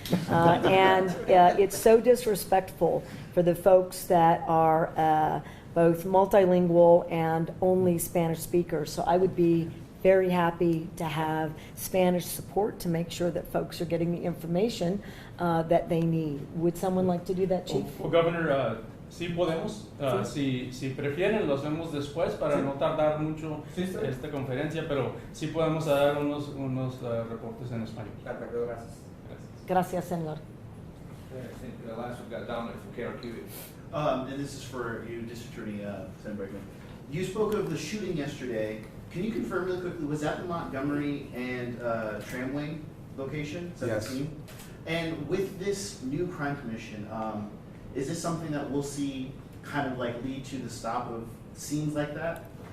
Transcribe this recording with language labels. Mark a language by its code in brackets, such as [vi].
[en] And it's so disrespectful for the folks that are both multilingual and only Spanish speakers. So I would be very happy to have Spanish support to make sure that folks are getting the information that they need. Would someone like to do that, Chief? Well, Governor, [es] sí podemos. Si prefieren, lo hacemos después para no tardar mucho esta conferencia, pero sí podemos dar unos reportes en español. Perfecto, gracias. Gracias, señor. [en] I think last we've got Dominic from KRQE. And this is for you, District Attorney Sandbergman. You spoke of the shooting yesterday. Can you confirm really quickly, was that the Montgomery and Tramway location? Yes. And with this new crime commission, is this something that we'll see kind of like lead to the stop of scenes like that?